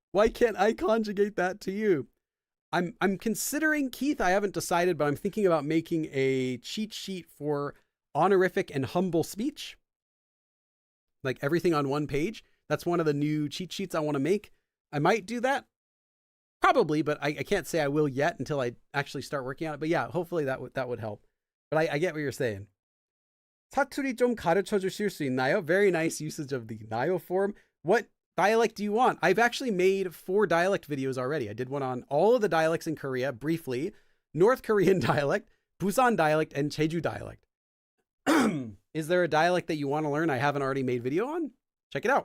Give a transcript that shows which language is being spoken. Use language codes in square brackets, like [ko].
[en] Why can't I conjugate that to you? I'm considering, Keith, I haven't decided, but I'm thinking about making a cheat sheet for honorific and humble speech. Like everything on one page. That's one of the new cheat sheets I want to make. I might do that. Probably, but I can't say I will yet until I actually start working on it. But yeah, hopefully that would help. But I get what you're saying. [ko] 사투리 좀 가르쳐 주실 수 있나요? [en] Very nice usage of the 나요 form. What dialect do you want? I've actually made 4 dialect videos already. I did one on all of the dialects in Korea briefly. North Korean dialect, Busan dialect, and Jeju dialect. Is there a dialect that you want to learn I haven't already made video on? Check it out.